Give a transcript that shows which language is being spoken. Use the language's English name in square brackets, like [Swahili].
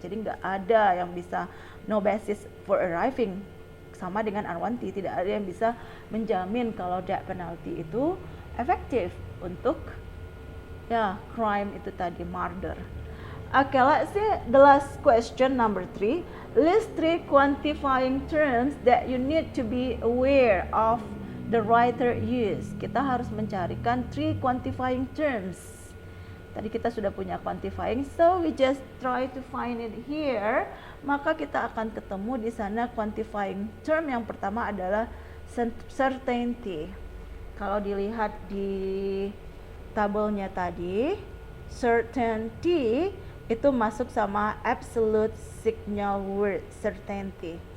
[Indonesian] Jadi nggak ada yang bisa, [English] no basis for arriving, [Indonesian] sama dengan unwarranted, tidak ada yang bisa menjamin kalau death penalty itu efektif untuk crime itu tadi, murder. [English] Okay, let's see the last question, number 3. List 3 quantifying terms that you need to be aware of the writer use. [Indonesian] Kita harus mencarikan 3 quantifying terms. Tadi kita sudah punya quantifying, [English] so we just try to find it here. [Indonesian] Maka kita akan ketemu di sana quantifying term yang pertama adalah certainty. Kalau dilihat di tabelnya tadi, certainty itu masuk sama absolute signal word, certainty.